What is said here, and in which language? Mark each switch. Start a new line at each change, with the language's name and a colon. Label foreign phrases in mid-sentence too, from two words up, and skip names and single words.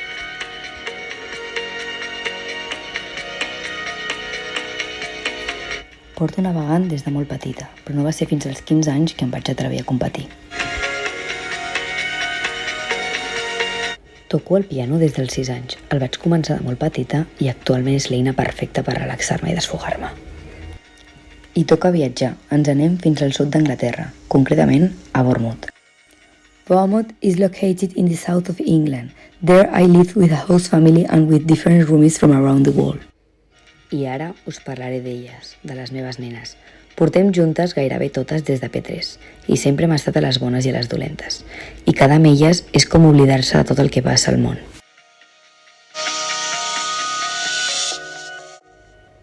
Catalan: Porto navegant des de molt petita, però no va ser fins als 15 anys que em vaig atrevir a competir. Toco el piano des dels 6 anys. El vaig començar de molt petita i actualment és l'eina perfecta per relaxar-me i desfogar-me. I toca viatjar. Ens anem fins al sud d'Anglaterra, concretament a Bournemouth.
English: Bournemouth is located in the south of England. There I lived with a host family and with different roomies from around the world.
Catalan: I ara us parlaré d'elles, de les meves nenes. Portem juntes gairebé totes des de P3 i sempre hem estat a les bones i a les dolentes. I quedar amb elles és com oblidar-se de tot el que passa al món. I això és tot.